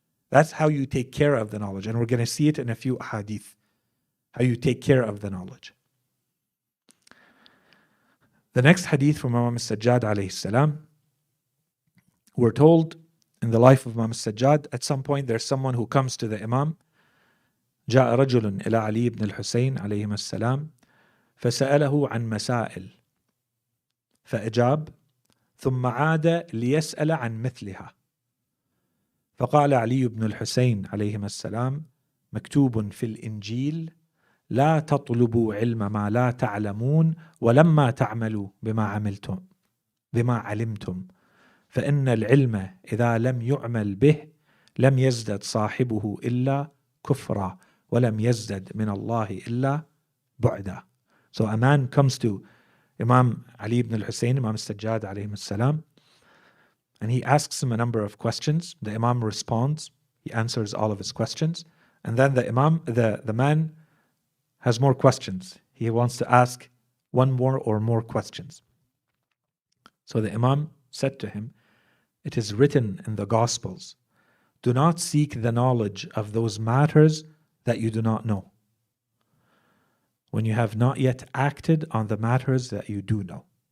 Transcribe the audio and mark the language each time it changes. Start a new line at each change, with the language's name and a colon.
English: That's how you take care of the knowledge. And we're going to see it in a few hadith, how you take care of the knowledge. The next hadith from Imam Sajjad alayhi salam, we're told in the life of Imam Sajjad, at some point there's someone who comes to the Imam.
Arabic: جاء رجل إلى علي بن الحسين عليهما السلام فسأله عن مسائل فأجاب ثم عاد ليسأل عن مثلها فقال علي بن الحسين عليهما السلام مكتوب في الإنجيل لا تطلبوا علم ما لا تعلمون ولما تعملوا بما علمتم فإن العلم إذا لم يعمل به لم يزدد صاحبه إلا كفرا ولم يزدد من الله إلا بعدا.
English: So a man comes to Imam Ali ibn al-Hussein, Imam Sajjad alayhi salam, and he asks him a number of questions. The Imam responds, he answers all of his questions, and then the man has more questions. He wants to ask one more or more questions. So the Imam said to him, it is written in the Gospels, do not seek the knowledge of those matters that you do not know, when you have not yet acted on the matters that you do know.